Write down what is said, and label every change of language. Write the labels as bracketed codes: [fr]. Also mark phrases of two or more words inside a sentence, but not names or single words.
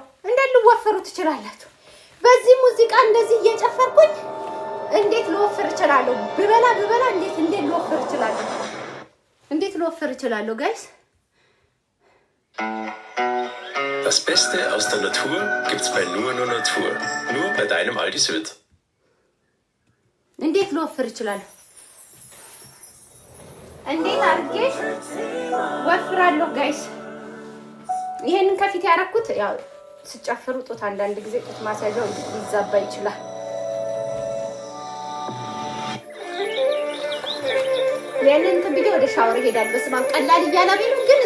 [am] እንዴት ልወፍሩ ትችላላችሁ? በዚህ ሙዚቃ እንደዚህ እየጨፈርኩኝ እንዴት ልወፍር እችላለሁ? ብበላ እንዴት ልወፍር እችላለሁ? እንዴት ልወፍር እችላለሁ ጋይስ? [de] Das Beste aus der Natur gibt's bei Nur Natur. Nur bei deinem Aldi Süd. [am] እንዴት ልወፍር እችላለሁ? እንዴት አድርጌ ወፍራለሁ ጋይስ? ይሄንን ከፊት ያደረኩት ያው ስጨፍሩ ጡት አንዳንድ ጊዜ ጡት ማስያዣው ሊዛባ ይችላል። ይሄንን ትብዬ ወደ ሻወር ሄዳለሁ። በስማም ቀላል እያላበሉ ግን